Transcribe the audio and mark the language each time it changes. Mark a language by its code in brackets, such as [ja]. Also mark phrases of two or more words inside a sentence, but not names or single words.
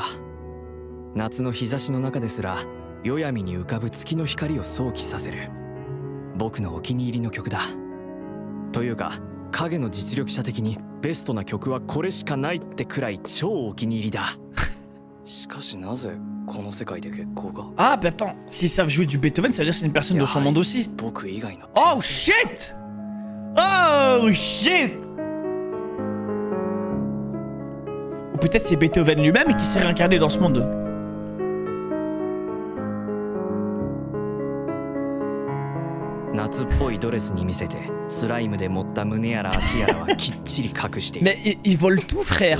[ja] 夏の日差しの中ですら夜闇に浮かぶ月の光を想起させる僕のお気に入りの曲だ。というか影の実力者的にベストな曲はこれしかないってくらい超お気に入りだ。しかしなぜ [fr] Ah, bah attends, s'ils savent jouer du Beethoven, ça veut dire que c'est une personne de son monde aussi. [en] Oh shit! Oh shit! [fr] Ou peut-être c'est Beethoven lui-même qui s'est réincarné dans ce monde. Mais ils volent tout, frère.